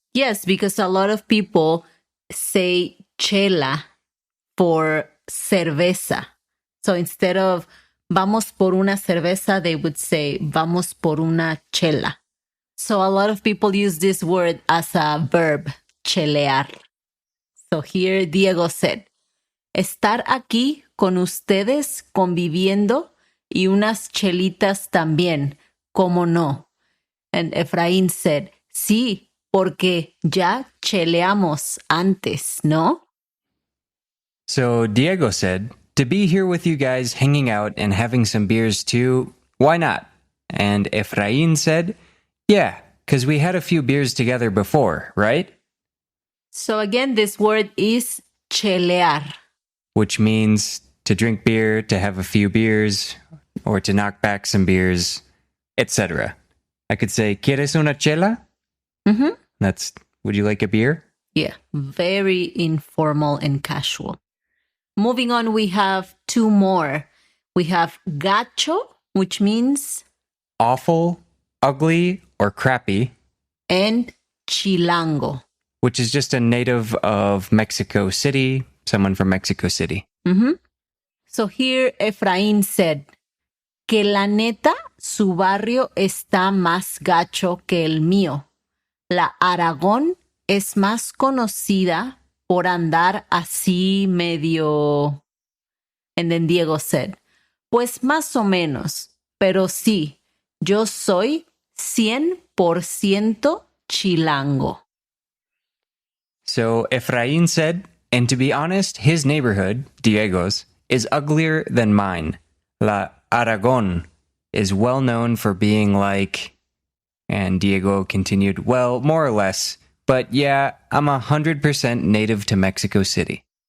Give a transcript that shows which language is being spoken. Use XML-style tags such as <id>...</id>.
<en>Yes, because a lot of people say chela for cerveza. So instead of</en> <es>vamos por una cerveza,</es> <en>they would say</en> <es>vamos por una chela.</es> <en>So a lot of people use this word as a verb, chelear. So here Diego said,</en> <es>estar aquí con ustedes conviviendo y unas chelitas también, ¿cómo no?</es> <en>And Efraín said,</en> <es>sí, porque ya cheleamos antes, ¿no?</es> <en>So Diego said, to be here with you guys hanging out and having some beers too, why not? And Efraín said, yeah, because we had a few beers together before, right? So again, this word is chelear. Which means to drink beer, to have a few beers, or to knock back some beers, etc. I could say,</en> <es>¿Quieres una chela?</es> <en>Mm-hmm. That's, would you like a beer? Yeah, very informal and casual. Moving on, we have two more. We have gacho, which means Awful, ugly, or crappy, and chilango. which is just a native of Mexico City, someone from Mexico City. Mm-hmm. So here Efraín said,</en> <es>que la neta, su barrio está más gacho que el mío. La Aragón es más conocida por andar así medio...</es> <en>And then Diego said,</en> <es>pues más o menos, pero sí, yo soy 100% chilango.</es> <en>So Efraín said, and to be honest, his neighborhood, Diego's, is uglier than mine. La Aragón is well known for being like... And Diego continued, well, more or less. But yeah, I'm 100% native to Mexico City.</en>